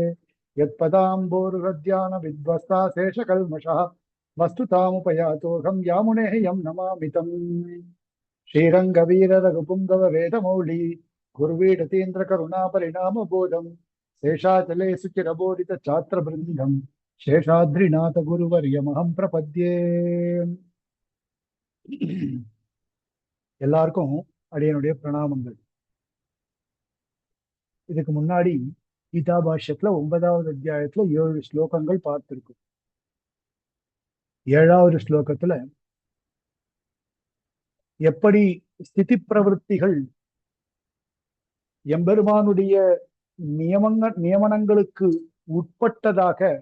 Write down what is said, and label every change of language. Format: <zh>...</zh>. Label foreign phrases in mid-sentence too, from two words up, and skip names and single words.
<sa>यत्पदाम्बोरुहद्यानविध्वस्ता शेषकल्मषः वस्तुतामुपयातोऽहं यामुनेः यं नमामि तम् श्रीरङ्गवीररघुपुङ्गव वेदमौली गुर्वीडतीन्द्रकरुणापरिणामबोधं शेषाचले सुचिरबोधितछात्रवृन्दं शेषाद्रिநாதகுருவர்யமஹம் பிரபத்யே.</sa> <ta>எல்லாருக்கும் அடியனுடைய பிரணாமங்கள். இதுக்கு முன்னாடி கீதா பாஷ்யத்துல 9வது அத்தியாயத்துல 7 ஸ்லோகங்கள் பார்த்திருக்கும். 7வது ஸ்லோகத்துல எப்படி ஸ்திதி பிரவருத்திகள் எம்பெருமானுடைய நியமனங்களுக்கு உட்பட்டதாக</ta>